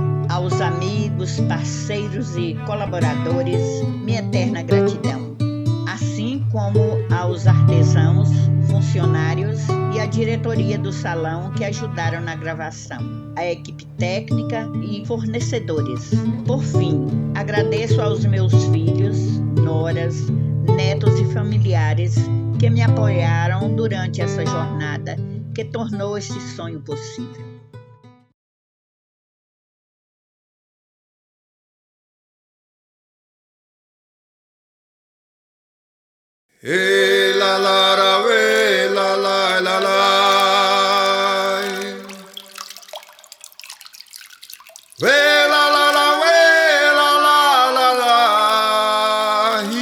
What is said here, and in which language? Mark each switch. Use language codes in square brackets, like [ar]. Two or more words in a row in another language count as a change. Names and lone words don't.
[pt] Aos amigos, parceiros e colaboradores, minha eterna gratidão, assim como aos artesãos, funcionários e a diretoria do salão que ajudaram na gravação, a equipe técnica e fornecedores. Por fim, agradeço aos meus filhos, noras, netos e familiares que me apoiaram durante essa jornada que tornou esse sonho possível. Hey, la la la we, la la la la. We la la la we, la la la la.